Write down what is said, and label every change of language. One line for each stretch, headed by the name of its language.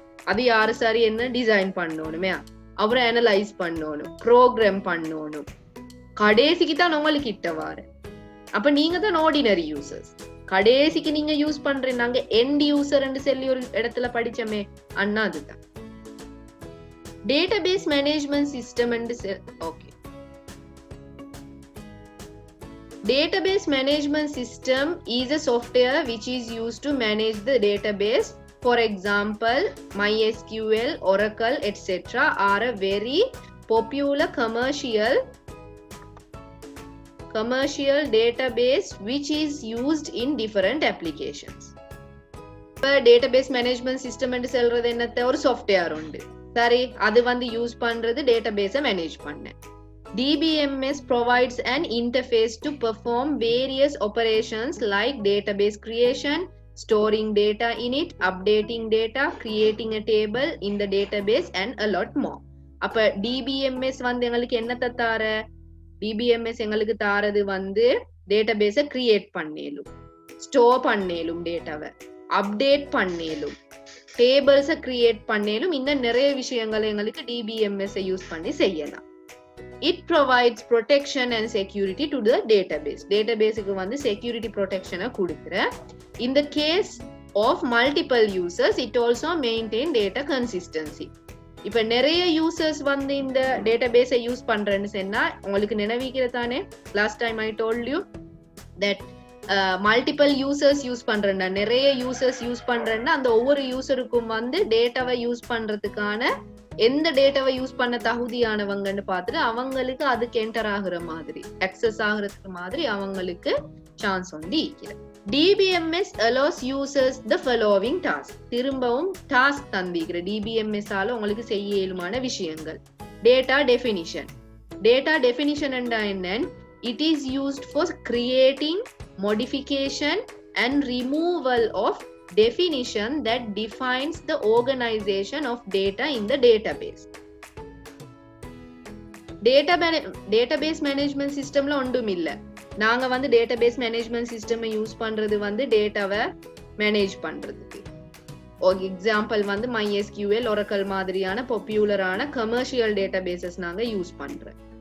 Tamil: அது யாரு சாரி என்ன டிசைன் பண்ணணுமே, அவரை அனலைஸ் பண்ணணும், ப்ரோக்ராம் பண்ணணும், கடைசிக்கு தான் உங்களுக்கு கிட்ட வாரு. அப்ப நீங்க தான் ஆர்டினரி யூசர்ஸ். கடைசிக்கு நீங்க யூஸ் பண்றீங்க. நாங்க எண்ட் யூசர் சொல்லி ஒரு இடத்துல படிச்சோமே அண்ணா, அதுதான் database management system.
English: Okay, database management system is a software which is used to manage the database. For example, MySQL, Oracle, etc. are a very popular commercial database which is used in different applications. database management system
Tamil: என்று சொல்றது என்னத்த ஒரு software உண்டு. சரி, அது வந்து use பண்றது டேட்டாபேஸை manage பண்ண.
English: DBMS provides an interface to perform various operations like database creation, storing data in it, updating data, creating a table in the database and a lot more.
Tamil: அப்ப DBMS வந்து எங்களுக்கு என்னத்தை தார? DBMS எங்களுக்கு தாரது வந்து டேட்டாபேஸை create பண்ணேலும், store பண்ணேலும், டேட்டாவை update பண்ணேலும், டேபிள்ஸை create பண்ணேலும், இன்னும் நிறைய விஷயங்களை எங்களுக்கு DBMS யூஸ் பண்ணி செய்யலாம்.
English: It provides protection and security to the database.
Tamil: Databaseக்கு வந்து security protection கொடுக்கிற.
English: In the case of multiple users, it also maintain data consistency.
Tamil: இப்ப நிறைய யூசர்ஸ் வந்து இந்த டேட்டாபேஸை யூஸ் பண்றேன்னு சொன்னா உங்களுக்கு நினைவிக்கிறதானே,
English: last time I told you that multiple users
Tamil: use பண்றேன்னா, நிறைய யூசர்ஸ் யூஸ் பண்றேன்னா அந்த ஒவ்வொரு யூசருக்கும் வந்து டேட்டாவை யூஸ் பண்றதுக்கான எந்த டேட்டாவை யூஸ் பண்ண தகுதியானவங்கன்னு பார்த்துட்டு அவங்களுக்கு அதுக்கு என்டர் ஆகுற மாதிரி, அக்சஸ் ஆகுறதுக்கு மாதிரி அவங்களுக்கு சான்ஸ் வந்து இருக்கிறது.
English: DBMS allows users the following task.
Tamil: திரும்பவும் டாஸ்க் தந்திக்கிற DBMS ஆல உங்களுக்கு செய்ய இயலுமான விஷயங்கள். Data definition. டேட்டா டெஃபினிஷன் என்றா என்ன?
English: It is used for creating, modification and removal of definition that defines the organization of data in the database.
Tamil: Database management systemல ஒன்றும் இல்லை. நாங்க வந்து டேட்டாபேஸ் மேனேஜ்மெண்ட் சிஸ்டம் யூஸ் பண்றது வந்து டேட்டாவை மேனேஜ் பண்றதுக்கு. ஒரு எக்ஸாம்பிள் வந்து MySQL, Oracle மாதிரியான பாப்புலரான கமர்ஷியல் டேட்டாபேசஸ் நாங்க யூஸ் பண்றோம்.